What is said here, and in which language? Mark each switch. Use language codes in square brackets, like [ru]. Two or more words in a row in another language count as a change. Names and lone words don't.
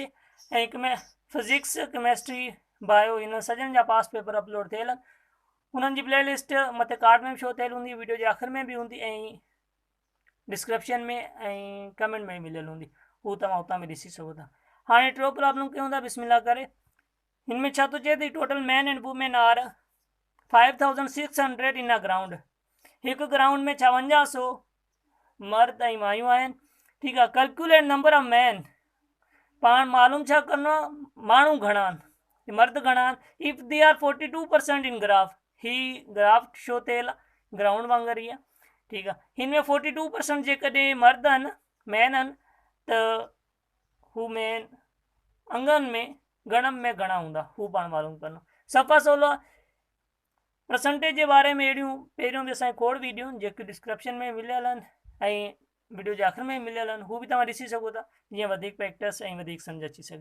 [sd] ऐं हिक में [en] physics chemistry bio [sd] इन सॼनि जा [en] past paper [sd] अपलोड थियल आहिनि। उन्हनि जी प्लेलिस्ट मथे कार्ड में शो थियल हूंदी, वीडियो जे आख़िर में बि हूंदी ऐं डिस्क्रिप्शन में ऐं कमेंट में मिलियल हूंदी, हू तव्हां उतां बि ॾिसी सघो था। हाँ टियों प्रॉब्लम कयूं था बिस्मिल्लाह करे। इनमें छा तो चए थी [en] total man and women are 5600 in a ground. [sd] एक ग्राउंड में 5600 मर्द ऐं मायूं आहिनि। [hi] ठीक है। [en] calculate number of man, [sd] पाण मालूम छा करिणो आहे, माण्हू घणा आहिनि, मर्द घणा आहिनि। [en] if they are 42% in graph, [sd] ही [en] graph show [sd] थियल ग्राउंड वांगुरु ई आहे। ठीक आहे। हिन में 42% जेकॾहिं मर्द आहिनि, मैन आहिनि, त हू मैन अंगनि में गणम में घणा हूंदा हू पाण मालूम करिणो। सफ़ा 16 परसेंटेज जे बारे में अहिड़ियूं पहिरियों बि असांखे खोड़ वीडियो जेके डिस्क्रिप्शन में मिलियल आहिनि ऐं वीडियो जे आख़िर में मिलियल आहिनि, हू बि तव्हां ॾिसी सघो था, जीअं वधीक प्रैक्टिस ऐं वधीक सम्झ अची सघे।